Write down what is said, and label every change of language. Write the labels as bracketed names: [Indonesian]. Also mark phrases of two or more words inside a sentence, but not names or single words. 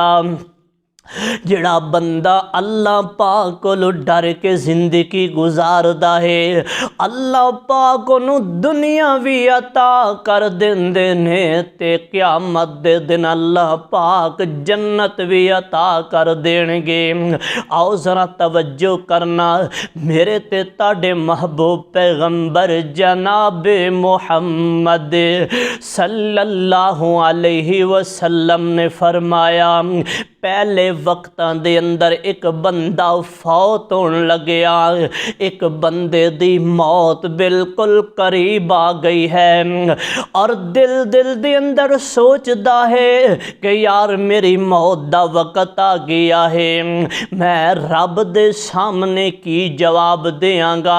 [Punjabi] جیہڑا بندہ اللہ پاک کولوں ڈر کے زندگی گزاردا ہے، اللہ پاک اونہوں دنیا بھی عطا کر دیندے نے تے قیامت دے دن اللہ پاک جنت بھی عطا کر دیݨ گے. آؤ ذرا توجہ کرنا، میرے تے تہاڈے محبوب پیغمبر جناب محمد [Arabic] صلى الله عليه وسلم [Punjabi] نے فرمایا پہلے وقتاں دے اندر اک بندہ فوت ہونے لگیا، اک بندے دی موت بالکل قریب آ گئی ہے اور دل دے اندر سوچدا ہے کہ یار میری موت دا وقت آ گیا ہے، میں رب دے سامنے کی جواب دیاں گا.